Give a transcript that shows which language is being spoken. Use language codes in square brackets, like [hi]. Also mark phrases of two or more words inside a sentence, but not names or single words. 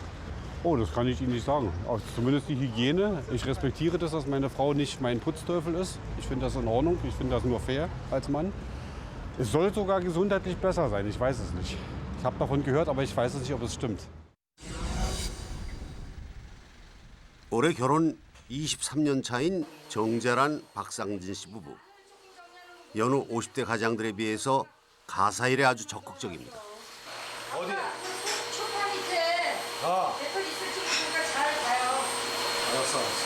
[de] Oh, das kann ich Ihnen nicht sagen. Also zumindest die Hygiene. Ich respektiere das, dass meine Frau nicht mein Putzteufel ist. Ich finde das in Ordnung. Ich finde das nur fair als Mann. Es soll sogar gesundheitlich besser sein. Ich weiß es nicht. Ich habe davon gehört, aber ich weiß es nicht, ob es stimmt. [ko] 올해 결혼 23년 차인 정재란 박상진 씨 부부. 여느 50대 가장들에 비해서 가사일에 아주 적극적입니다. 어디? 초판 밑에 배터리 있을 테니까 잘 가요. 알았어.